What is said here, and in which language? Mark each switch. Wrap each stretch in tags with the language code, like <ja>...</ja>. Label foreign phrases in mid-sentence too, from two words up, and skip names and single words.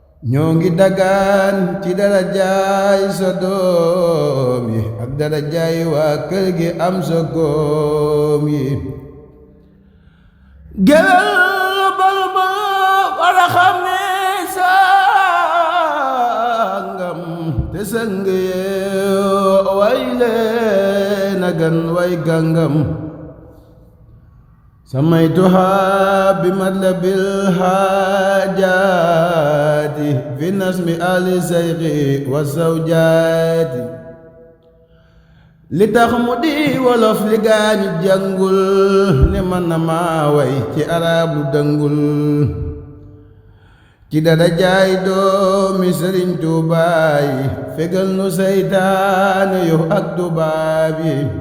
<wo>Ñoo ngi dagaan ci darajaay sa doom yi ak darajaay waa kër gi am sa góom yi. Géwél bal ba war a xam ne sangam, te sang yee way leen a gan way gàngam.</wo> <ar>سميتها بمطلب الحاجات في نظم آل الشيخ والزوجات.</ar> <wo>Li tax mu di wolof li gaañu jàngul, ne man na maa way ci arab lu dëngul. Ci darajaay doomi Sëriñ Tuubaa yi, fegal nu seytaane yu ak tubaab yi.</wo>